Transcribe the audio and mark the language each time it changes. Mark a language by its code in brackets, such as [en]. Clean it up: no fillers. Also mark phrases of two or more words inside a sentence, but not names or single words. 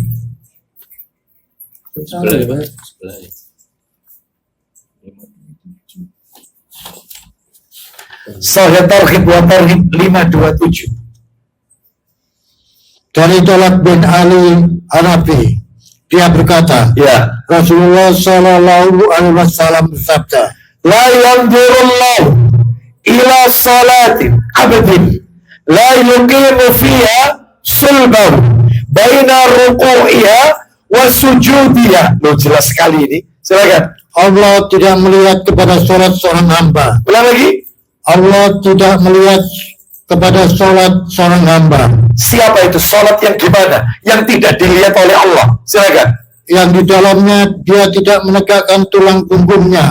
[id] Sahih Targhib wa Tarhib 527. Dari Tolak bin Ali Hanafi, dia berkata, Ya, Rasulullah [ar] صلى الله عليه وسلم [id] bersabda, [ar] لا ينظر الله إلى صلاة عبد لا يقيم فيها صلبه بين ركوعها وسجودها. [id] Loh, jelas sekali ini. Silakan. Allah tidak melihat kepada sholat seorang hamba. Ulang lagi. Allah tidak melihat kepada sholat seorang hamba. Siapa itu? Sholat yang gimana? Yang tidak dilihat oleh Allah. Silakan. Yang di dalamnya dia tidak menegakkan tulang punggungnya.